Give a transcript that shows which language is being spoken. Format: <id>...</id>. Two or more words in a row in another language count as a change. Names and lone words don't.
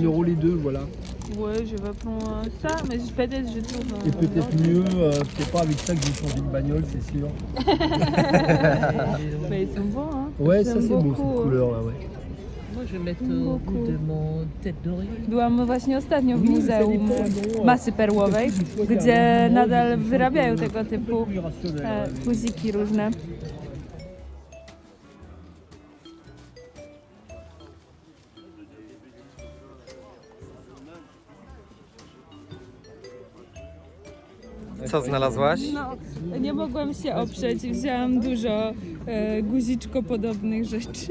<fr>1 euro les deux, voilà. Ouais, je vais prendre ça, mais peut-être je trouve... Et peut-être mieux, c'est pas avec ça que j'ai changé de bagnole, c'est sûr. Mais ils sont bons, hein. Ouais, ça J'aime c'est beau beaucoup, cette hein. couleur là, ouais. Moi, je vais mettre Beaucoup. au bout de mon tête d'oreille.</fr> <pl>Byłam właśnie ostatnio w</pl> <fr>Oui,</fr> <pl>Muzeum</pl> <fr>ça dépend,</fr> <pl>no. Masy Perłowej, gdzie nadal wyrabiają tego typu</pl> <fr>Plus rationnel, ouais.</fr> <pl>guziki różne. Co znalazłaś? No, nie mogłam się oprzeć, wzięłam dużo guziczko podobnych rzeczy.</pl>